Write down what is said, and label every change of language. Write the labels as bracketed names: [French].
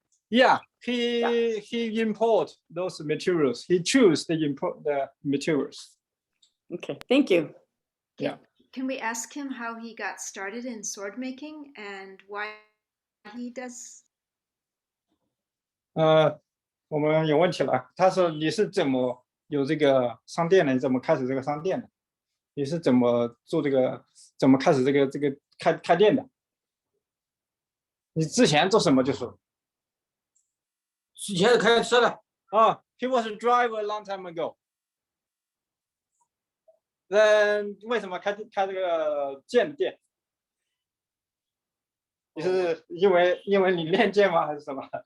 [English] Yeah, he import those materials. He choose the import the materials. Okay, thank you. Yeah. Can we ask him how he got started in sword making and why he does? [Chinese] 我们有问题了。他说你是怎么有这个商店的？你怎么开始这个商店的？你是怎么做这个？怎么开始这个开店的？你之前做什么？就是之前开车的。 [English] he was a driver a long time ago. [Chinese] Then 为什么开这个剑店？你是因为你练剑吗？还是什么？